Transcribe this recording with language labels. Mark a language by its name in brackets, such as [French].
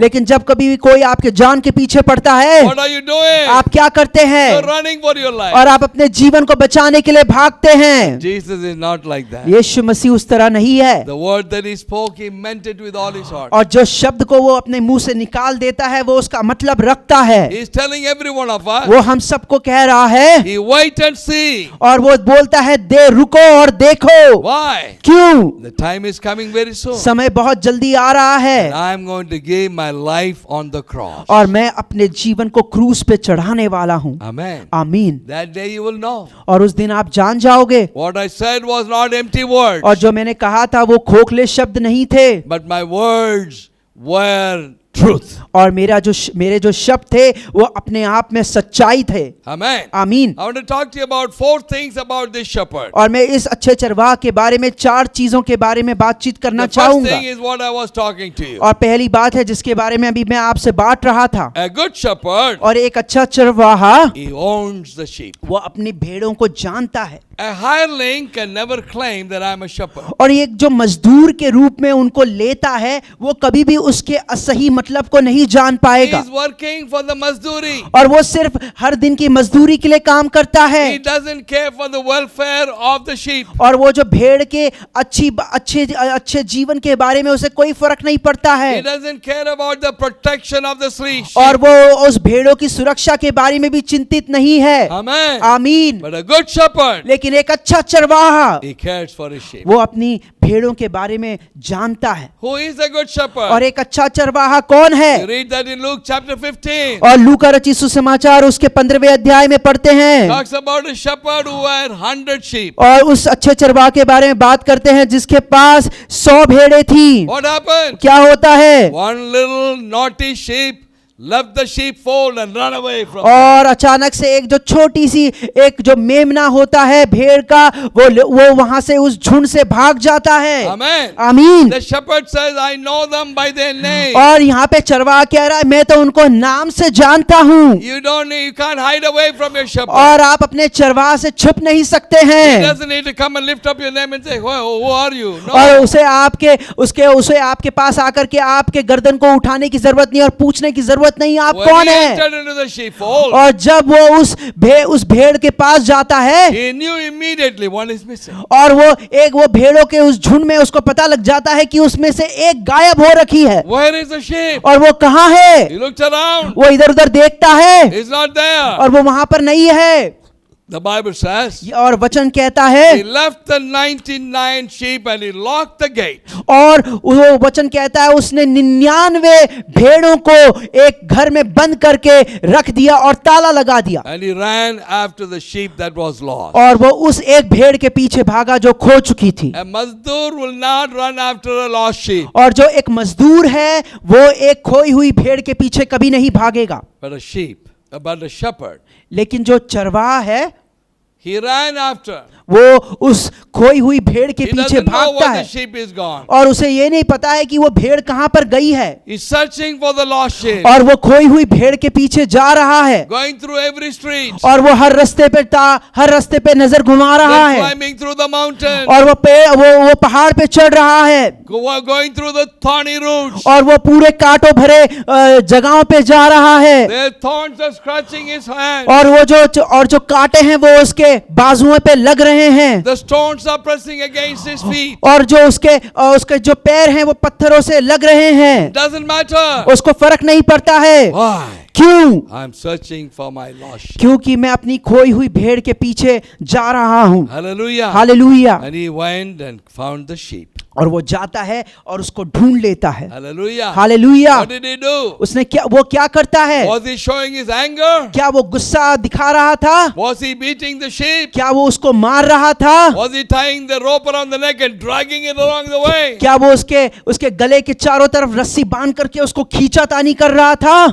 [Hindi] लेकिन जब कभी कोई आपके जान के पीछे पड़ता करता है? [English] What are you doing? [Hindi] आप क्या करते [English] You're [Hindi] हैं? [English] running for your life. [Hindi] और आप अपने जीवन को बचाने के लिए भागते हैं। [English] Jesus is not like that. [Hindi] यीशु मसीह उस तरह नहीं है। [English] The word that he spoke, he meant it with all his heart. [Hindi] और जो शब्द को वो अपने मुंह से निकाल देता है वो उसका मतलब रखता है। [English] He is telling every one of us, [Hindi] वो हम सबको कह रहा है [English] he wait and see. [Hindi] और वो बोलता है दे रुको और देखो। [English] Why? [Hindi] क्यों? [English] The time is coming very soon. [Hindi] समय बहुत जल्दी आ रहा [English] And [Hindi] है [English] I am going to give my life on the cross. [Hindi] और मैं अपने जीवन को क्रूस पे चढ़ाने वाला हूँ। [English] Amen. [Hindi] आमीन। [English] That day you will know. [Hindi] और उस दिन आप जान जाओगे। [English] What I said was not empty words, [Hindi] और जो मैंने कहा था वो खोखले शब्द नहीं थे [English] but my words were truth. [Hindi] और मेरे जो शब्द थे वो अपने आप में सच्चाई थे। [English] Amen. [Hindi] आमीन। [English] I want to talk to you about 4 things about this shepherd. [Hindi] और मैं इस अच्छे चरवाह के बारे में 4 चीजों के बारे में बातचीत करना [English] The first [Hindi] चाहूंगा। [English] thing is what I was talking to you. [Hindi] और पहली बात है जिसके बारे में अभी मैं आपसे बांट रहा था। [English] A good shepherd, [Hindi] और एक अच्छा चरवाहा [English] he owns the sheep. [Hindi] वो अपनी भेड़ों को जानता है। [English] A hireling can never claim that I'm a shepherd. [Hindi] और एक जो मजदूर के रूप में उनको लेता है वो कभी भी उसके असही मतलब को नहीं जान [English] He [Hindi] पाएगा। [English] is working for the mazduri. [Hindi] और वो सिर्फ हर दिन की मजदूरी के लिए काम करता है। [English] He doesn't care for the welfare of the sheep. [Hindi] और वो जो भेड़ के अच्छे जीवन के बारे में उसे कोई फर्क नहीं पड़ता [English] He [Hindi] है। [English] doesn't care about the protection of the sheep. [Hindi] और वो उस भेड़ों की सुरक्षा के बारे में भी चिंतित नहीं है। [English] Amen. [Hindi] आमीन। [English] But a good shepherd, [Hindi] लेकिन एक अच्छा चरवाहा [English] he cares for his sheep. [Hindi] वो अपनी भेड़ों के बारे में जानता है। [English] Who is a good shepherd? [Hindi] और एक अच्छा चरवाहा कौन [English] You [Hindi] है? [English] read that in Luke chapter 15. [Hindi] और लूका रचित सुसमाचार उसके 15वें अध्याय में पढ़ते हैं [English] Talks about a shepherd who had 100 sheep. [Hindi] और उस अच्छे चरवाहा के बारे में बात करते हैं जिसके पास 100 भेड़ें थी। [English] What happened? [Hindi] क्या होता है? [English] One little naughty sheep left the sheepfold and ran away from them. [Hindi] और अचानक से एक जो छोटी सी एक जो मेमना होता है भेड़ का वो वहां से उस झुंड से भाग जाता है। [English] Amen. [Hindi] आमीन। [English] The shepherd says, I know them by their name. [Hindi] और यहाँ पे चरवाहा कह रहा है मैं तो उनको नाम से जानता हूँ। [English] You can't hide away from your shepherd. [Hindi] और आप अपने चरवाहा से छुप नहीं सकते [English] He [Hindi] हैं। [English] doesn't need to come and lift up your name and say, who are you? [Hindi] और [English] No. [Hindi] उसे आपके पास आकर के आपके गर्दन को उठाने की जरूरत नहीं और पूछने की जरूरत नहीं आप [English] When [Hindi] कौन [English] he [Hindi] है। [English] entered into the sheepfold, [Hindi] और जब वो उस भेड़ के पास जाता है [English] he knew immediately one is missing. [Hindi] और वो भेड़ों के उस झुंड में उसको पता लग जाता है कि उसमें से एक गायब हो रखी है। [English] Where is the sheep? [Hindi] और वो कहाँ है? [English] He looked around. [Hindi] वो इधर उधर देखता है [English] He's not there. [Hindi] और वो वहां पर नहीं है। [English] The Bible says, [Hindi] और वचन कहता [English] he [Hindi] है [English] left the 99 sheep and he locked the gate. [Hindi] और वो वचन कहता है उसने 99 भेड़ों को एक घर में बंद करके रख दिया और ताला लगा दिया। [English] And he ran after the sheep that was lost. [Hindi] और वो उस एक भेड़ के पीछे भागा जो खो चुकी थी। [English] A mazdoor will not run after a lost sheep, [Hindi] और जो एक मजदूर है वो एक खोई हुई भेड़ के पीछे कभी नहीं भागेगा। [English] but a shepherd. [Hindi] लेकिन जो चरवाहा है [English] He ran after. [Hindi] वो उस खोई हुई भेड़ के [English] He [Hindi] पीछे [English] doesn't know [Hindi] भागता [English] where [Hindi] है [English] the sheep is gone. [Hindi] और उसे ये नहीं पता है कि वो भेड़ कहाँ पर गई है। [English] He's searching for the lost sheep. [Hindi] और वो खोई हुई भेड़ के पीछे जा रहा है [English] Going through every street. [Hindi] और वो हर रास्ते पे नजर घुमा रहा [English] Then [Hindi] है [English] climbing through the mountain. [Hindi] और वो पहाड़ पे चढ़ रहा है [English] Going through the thorny routes. [Hindi] और वो पूरे कांटों भरे जगहों पे जा रहा है [English] Their thorns are scratching his hand. [Hindi] और जो कांटे हैं वो उसके बाजुओं पे लग रहे हैं [English] The stones are pressing against his feet. [Hindi] और जो उसके जो पैर हैं वो पत्थरों से लग रहे हैं। [English] Doesn't matter. [Hindi] उसको फर्क नहीं पड़ता है। [English] Why? [Hindi] क्यों? [English] I'm searching for my lost sheep. [Hindi] क्योंकि मैं अपनी खोई हुई भेड़ के पीछे जा रहा हूँ। [English] Hallelujah. [Hindi] Hallelujah. [English] And he went and found the sheep. [Hindi] और वो जाता है और उसको ढूंढ लेता है। [English] Hallelujah. [Hindi] Hallelujah. [English] What did he do? [Hindi] उसने क्या करता है? [English] Was he showing his anger? [Hindi] क्या वो गुस्सा दिखा रहा था? [English] Was he beating the sheep? [Hindi] क्या वो उसको मार रहा था? [English] Was he tying the rope around the neck and dragging it along the way? [Hindi] क्या वो उसके गले के चारों तरफ रस्सी बांध करके उसको खींचातानी कर रहा था?